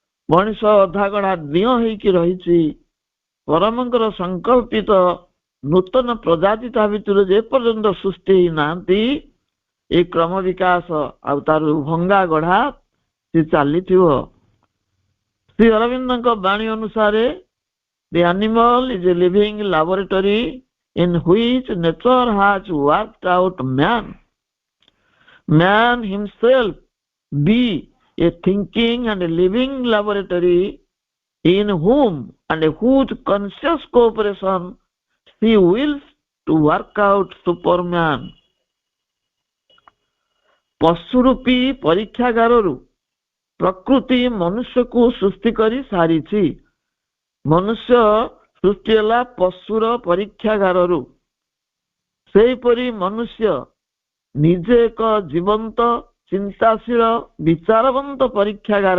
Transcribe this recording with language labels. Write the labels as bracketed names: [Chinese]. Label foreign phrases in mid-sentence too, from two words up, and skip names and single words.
[Odia] ମଣିଷ ଅଧାଗଣା ଦିଅ ହେଇକି ରହିଛି। ପରମଙ୍କର ସଂକଳ୍ପିତ ନୂତନ ପ୍ରଜାତି ତା ଭିତରୁ ଯେପର୍ଯ୍ୟନ୍ତ ସୃଷ୍ଟି ହେଇନାହାନ୍ତି, ଏ କ୍ରମ ବିକାଶ ଆଉ ତାର ଭଙ୍ଗା ଗଢା ସେ ଚାଲିଥିବ। ଶ୍ରୀ ଅରବିନ୍ଦଙ୍କ ବାଣୀ ଅନୁସାରେ [English] the animal is a living laboratory in which nature has worked out man. Man himself be a thinking and a living laboratory in whom and whose conscious cooperation he wills to work out Superman. [Odia] ପଶୁରୂପୀ ପରୀକ୍ଷାଗାରରୁ ପ୍ରକୃତି ମନୁଷ୍ୟକୁ ସୃଷ୍ଟି କରି ସାରିଛି। ମନୁଷ୍ୟ ସୃଷ୍ଟି ହେଲା ପଶୁର ପରୀକ୍ଷାଗାରରୁ। ସେହିପରି ମନୁଷ୍ୟ ନିଜେ ଏକ ଜୀବନ୍ତ ଚିନ୍ତାଶୀଳ ବିଚାରବନ୍ତ ପରୀକ୍ଷାଗାର।